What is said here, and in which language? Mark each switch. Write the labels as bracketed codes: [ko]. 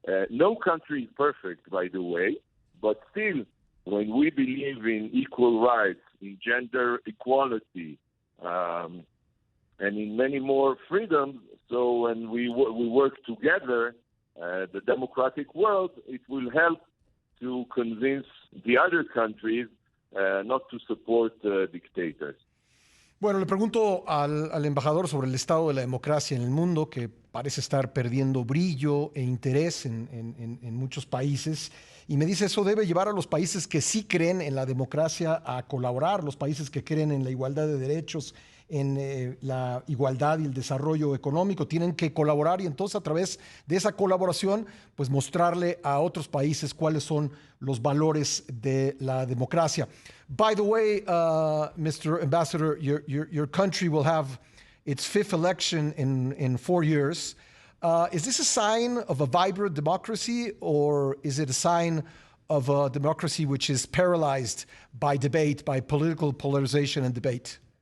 [en] No country is perfect, by the way, but still, when we believe in equal rights, in gender equality, and in many more freedoms, so when we work together, the democratic world, it will help to convince the other countries not to support dictators. [es] Bueno, le pregunto al embajador sobre el estado de la democracia en el mundo, que parece estar perdiendo brillo e interés en muchos países, y me dice eso debe llevar a los países que sí creen en la democracia a colaborar, los países que creen en la igualdad de derechos en la igualdad y el desarrollo económico. Tienen que colaborar y entonces a través de esa colaboración, pues mostrarle a otros países cuáles son los valores de la democracia. [en] By the way, Mr. Ambassador, your country will have its fifth election in 4 years. Is this a sign of a vibrant democracy, or is it a sign of a democracy which is paralyzed by debate, by political polarization and debate?